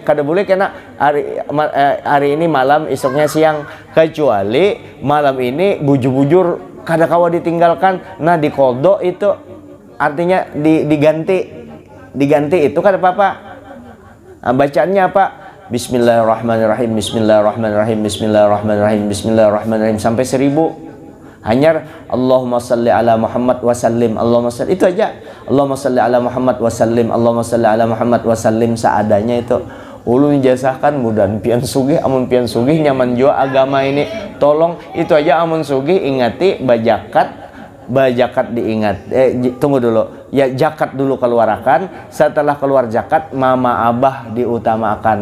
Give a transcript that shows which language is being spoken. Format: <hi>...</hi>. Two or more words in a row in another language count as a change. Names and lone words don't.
<bjn>Kada boleh kena hari ini malam, esoknya siang. Kecuali malam ini bujur-bujur kada kawa ditinggalkan. Nah, dikodok itu artinya diganti itu kada apa-apa. Nah, bacaannya apa?</bjn> <ar>بسم الله الرحمن الرحيم بسم الله الرحمن الرحيم بسم الله الرحمن الرحيم بسم الله الرحمن الرحيم sampai 1000. Hanya اللهم صل على محمد وسلم. اللهم صل,</ar> <bjn>itu aja.</bjn> <ar>اللهم صل على محمد وسلم. اللهم صل على محمد وسلم,</ar> <bjn>seadanya itu. Ulun ijazahkan mudah pian sugih, amun pian sugih nyaman jua agama ini. Tolong itu aja, amun sugih ingati bajakat diingat. Tunggu dulu. Ya, zakat dulu keluarkan. Setelah keluar zakat, mama abah diutamakan.</bjn>